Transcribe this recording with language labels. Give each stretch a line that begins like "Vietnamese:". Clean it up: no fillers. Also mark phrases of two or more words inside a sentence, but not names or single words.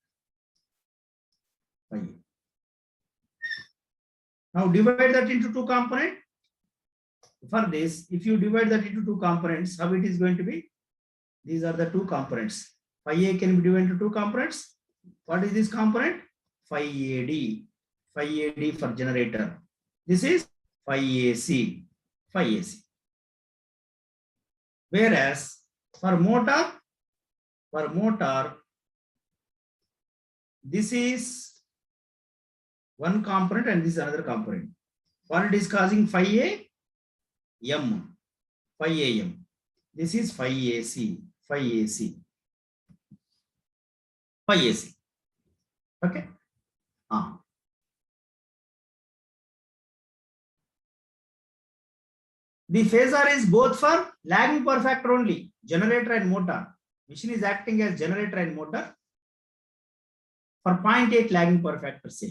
English: Phi A. Now divide that into two components. For this, if you divide that into two components, how it is going to be? These are the two components. Phi A can be divided into two components. What is this component? Phi AD. Phi AD for generator. This is phi AC. Phi AC. Whereas for motor, this is one component and this is another component. What it is causing phi A? M. Phi AM. This is phi AC. Phi AC. Phi AC. Okay. The phasor is both for lagging power factor only, generator and motor. Machine is acting as generator and motor for 0.8 lagging power factor say.